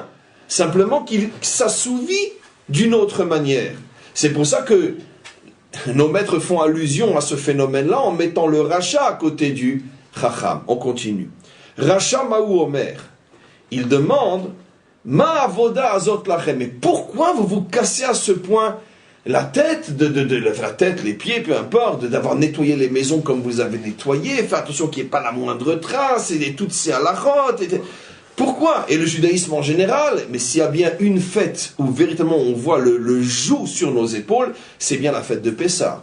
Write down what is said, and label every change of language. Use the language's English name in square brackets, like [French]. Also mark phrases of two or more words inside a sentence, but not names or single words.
[French] Simplement qu'il s'assouvit d'une autre manière. C'est pour ça que nos maîtres font allusion à ce phénomène-là en mettant le rachat à côté du chacham. On continue. [Hebrew] רשע מה הוא אומר, [French] il demande [Hebrew] מה העבודה הזאת לכם. [French] Mais pourquoi vous vous cassez à ce point la tête, la tête, les pieds, peu importe, d'avoir nettoyé les maisons comme vous avez nettoyé, faire attention qu'il n'y ait pas la moindre trace, et toutes ces halakhot. Pourquoi? Et le judaïsme en général, mais s'il y a bien une fête où véritablement on voit le joug sur nos épaules, c'est bien la fête de Pessah.